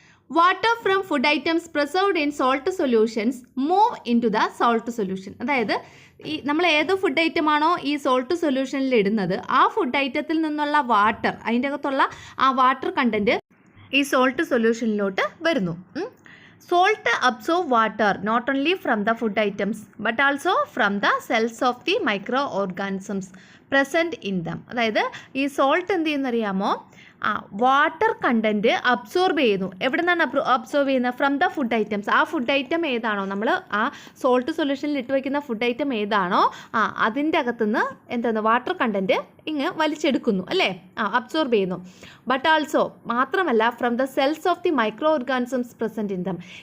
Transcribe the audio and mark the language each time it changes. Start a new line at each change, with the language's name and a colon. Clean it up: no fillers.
English: Water from food items preserved in salt solutions move into the salt solution.
Malayalam: അതായത് നമ്മൾ ഏത് food ഐറ്റമാണോ ഈ salt സൊല്യൂഷനിൽ ഇടുന്നത്, ആ ഫുഡ് ഐറ്റത്തിൽ നിന്നുള്ള വാട്ടർ, അതിൻ്റെ അകത്തുള്ള ആ വാട്ടർ കണ്ടന്റ് ഈ സോൾട്ട് സൊല്യൂഷനിലോട്ട് വരുന്നു.
English: Salt absorb water not only from the food items but also from the cells of the microorganisms present in them.
Malayalam: അതായത് ഈ സോൾട്ട് എന്ത് ചെയ്യുന്നറിയാമോ? വാട്ടർ കണ്ടൻറ്റ് അബ്സോർബ് ചെയ്യുന്നു. എവിടെ നിന്നാണ് അബ്സോർബ് ചെയ്യുന്നത്?
English: From the food items.
Malayalam: ആ ഫുഡ് ഐറ്റം ഏതാണോ, നമ്മൾ ആ സോൾട്ട് സൊല്യൂഷനിൽ ഇട്ട് വയ്ക്കുന്ന ഫുഡ് ഐറ്റം ഏതാണോ അതിൻ്റെ അകത്തുനിന്ന് എന്താണ് വാട്ടർ കണ്ടൻറ്റ് ഇങ്ങ് വലിച്ചെടുക്കുന്നു അല്ലേ, അബ്സോർബ് ചെയ്യുന്നു.
English: But also, മാത്രമല്ല, from the cells of the microorganisms present in them.